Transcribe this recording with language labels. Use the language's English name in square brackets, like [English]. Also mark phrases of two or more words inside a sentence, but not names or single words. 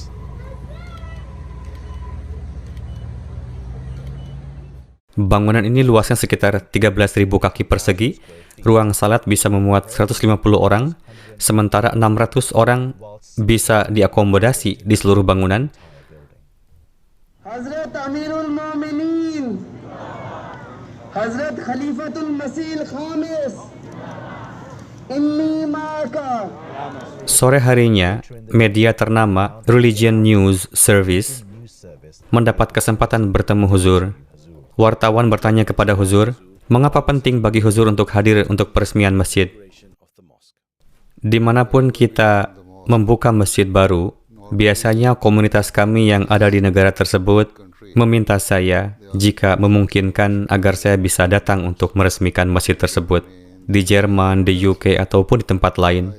[Indonesian] Bangunan ini luasnya sekitar 13.000 kaki persegi. Ruang salat bisa memuat 150 orang, sementara 600 orang bisa diakomodasi di seluruh bangunan. [Arabic] حضرة أمير المؤمنين حضرة خليفة المسيح الخامس إني معك. [Indonesian] Sore harinya, media ternama Religion News Service mendapat kesempatan bertemu Huzur. Wartawan bertanya kepada Huzur, mengapa penting bagi Huzur untuk hadir untuk peresmian masjid? Dimanapun kita membuka masjid baru, biasanya komunitas kami yang ada di negara tersebut meminta saya, jika memungkinkan, agar saya bisa datang untuk meresmikan masjid tersebut di Jerman, di UK, ataupun di tempat lain.